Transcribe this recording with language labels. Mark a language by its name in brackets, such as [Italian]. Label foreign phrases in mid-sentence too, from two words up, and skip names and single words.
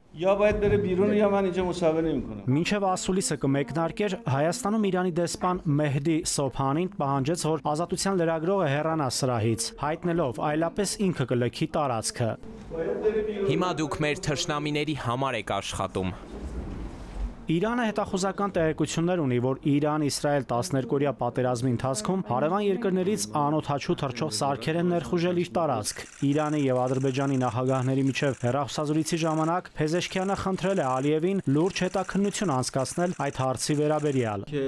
[Persian] یا باید بره بیرون یا من اینجا مصاحبه نمی‌کنم. [Armenian] Մինչև ասուլիսը կմեկնարկեր, Հայաստանում Իրանի դեսպան Մեհդի Սոփանին պահանջեց, որ ազատության լրագրողը հեռանա սրահից, հայտնելով այլապես ինքը կլքի տարածքը։ Հիմա դուք մեր թշնամիների համար եք աշխատում։ Իրանը հետախուզական տեղեկություններ ունի, որ Իրան-Իսրայել 12-օրյա պատերազմի ընթացքում հարևան երկրներից անօդաչու թռչող սարքեր են ներխուժել իր տարածք։ Իրանի եւ Ադրբեջանի նախագահների միջև հեռախոսազրույցի ժամանակ Փեզեշքյանը խնդրել է Ալիևին լուրջ հետաքննություն անցկացնել այդ հարցի վերաբերյալ։